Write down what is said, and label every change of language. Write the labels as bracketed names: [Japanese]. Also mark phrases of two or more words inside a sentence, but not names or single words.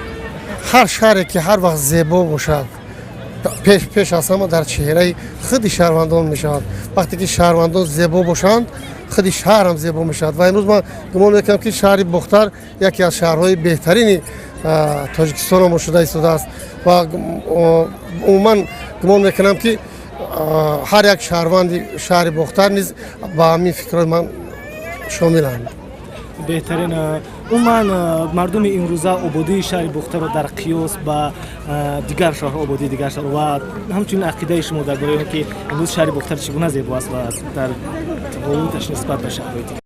[Tajik] Ҳар шаҳре ки ҳар вақт зебо бошад пеш аз ҳама дар чеҳраи худ шаҳрвандон мешавад. Вақте ки шаҳрвандон зебо бошанд худи шаҳр ҳам зебо мешавад ва имрӯз ман гумон мекунам ки шаҳри Бохтар яке аз шаҳрҳои беҳтарини Тоҷикистони мо шуда истодааст ва умуман гумон мекунам ки ҳар як шаҳрванди шаҳри Бохтар низ ба ҳамин фикрҳои ман шомиланд. беҳтарин умуман мардуми имрӯза ободии шаҳри Бохтарро дар қиёс ба дигар шаҳрҳо ободии дигар шаҳр ва ҳамчунин ақидаи шумо дар бораи он ки имрӯз шаҳри Бохтар чӣ гуна зебо аст ва дар тафовуташ нисбат ба шаҳрҳои дигар.